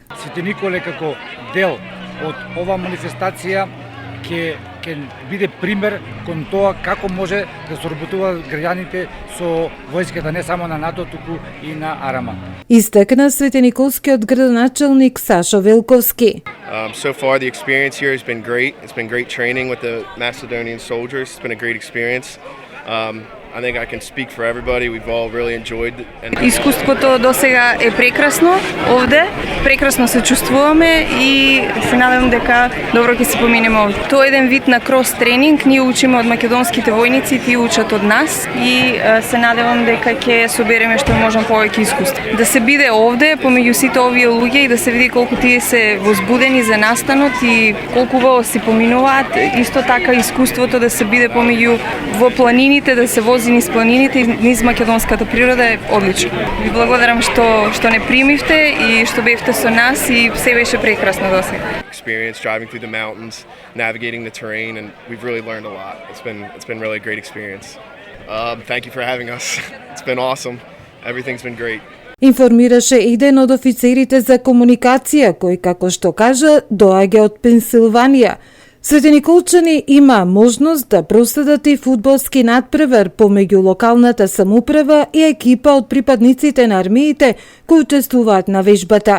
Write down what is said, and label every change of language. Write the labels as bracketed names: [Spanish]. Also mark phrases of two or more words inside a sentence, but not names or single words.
[Macedonian] Свети Николе како дел од оваа манифестација ќе биде пример кон тоа како може да соработуваат граѓаните со војската не само на НАТО, туку и на Арама. Истакна светениколскиот градоначелник Сашо Велковски. [English] So far the experience here has been great. It's been great training with the Macedonian soldiers. It's been a great experience. I think I can speak for everybody. We've all really enjoyed it. [Macedonian] Искуството досега е прекрасно овде, прекрасно се чувствуваме и се надевам дека добро ќе се поминеме овде. Тоа е еден вид на крос тренинг, ние учиме од македонските војници, тие учат од нас и се надевам дека ќе собереме што можам повеќе искуство. Да се биде овде помеѓу сите овие луѓе и да се види колку тие се возбудени за настанот и колку убаво си поминуваат, исто така искуството да се биде помеѓу во планините, да се вози низ планините и низ македонската природа е одлично. Ви благодарам што не примивте и што бевте со нас и се беше прекрасно досега. [English] Experience driving through the mountains, navigating the terrain, and we've really learned a lot. It's been really a great experience. Thank you for having us. It's been awesome. Everything's been great. [Macedonian] Информираше еден од офицерите за комуникација кој, како што кажа, доаѓа од Пенсилванија. Светениколчани има можност да проследат и фудбалски надпревар помеѓу локалната самоуправа и екипа од припадниците на армиите кои учествуваат на вежбата.